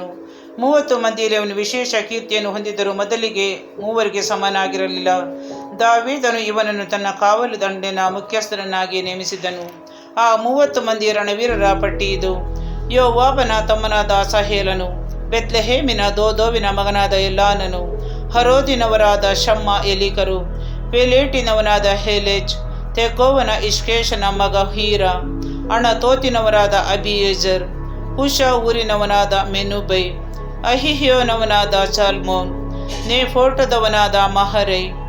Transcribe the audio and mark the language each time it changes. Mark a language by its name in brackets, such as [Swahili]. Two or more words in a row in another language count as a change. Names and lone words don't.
[Kannada] 30 ಮಂದಿಯಲ್ಲಿ ಅವನು ವಿಶೇಷ ಕೀರ್ತಿಯನ್ನು ಹೊಂದಿದ್ದರೂ ಮೊದಲಿಗೆ 3ರಿಗೆ ಸಮನಾಗಿರಲಿಲ್ಲ. ದಾವೀದನು ಇವನನ್ನು ತನ್ನ ಕಾವಲು ದಂಡಿನ ಮುಖ್ಯಸ್ಥರನ್ನಾಗಿ ನೇಮಿಸಿದ್ದನು. ಆ 30 ಮಂದಿ ರಣವೀರರ ಪಟ್ಟಿ ಇದು. ಯೋವಾಬನ ತಮ್ಮನಾದ ಅಸಾಹೇಲನು, ಬೆತ್ಲೆಹೇಮಿನ ದೋದೋವಿನ ಮಗನಾದ ಎಲ್ಲಾನನು, ಹರೋದಿನವರಾದ ಶಮ್ಮ ಎಲೀಕರು, ಪೆಲೇಟಿನವನಾದ ಹೇಲೆಜ್, ತೆಕೋವನ ಇಷ್ಕೇಶನ ಮಗ ಹೀರ, ಅಣತೋತಿನವರಾದ ಅಬಿಯೇಜರ್, ಹುಷ ಊರಿನವನಾದ ಮೆನುಬೈ, ಅಹಿಹ್ಯೋನವನಾದ ಚಾಲ್ಮೋನ್, ನೇಫೋಟದವನಾದ ಮಹರೈ,